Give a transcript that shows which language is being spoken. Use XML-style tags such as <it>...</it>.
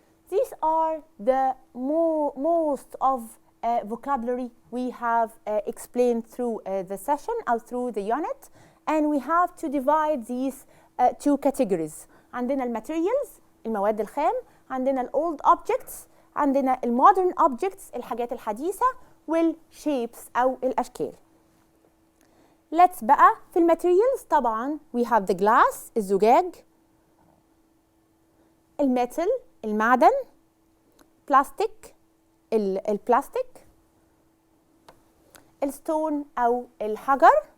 <en>These are the most of vocabulary we have explained through the session or through the unit, and we have to divide these two categories.</en> <ar>عندنا الماتيريالز المواد الخام, عندنا الاولد objects, عندنا المودرن objects الحاجات الحديثة, والشيبس أو الأشكال.</ar> <en>Let's</en> <ar>بقى في الماتيريالز طبعا</ar> <en>we have the glass الزجاج,</en> <ar>الميتال المعدن، بلاستيك البلاستيك، الستون أو الحجر.</ar>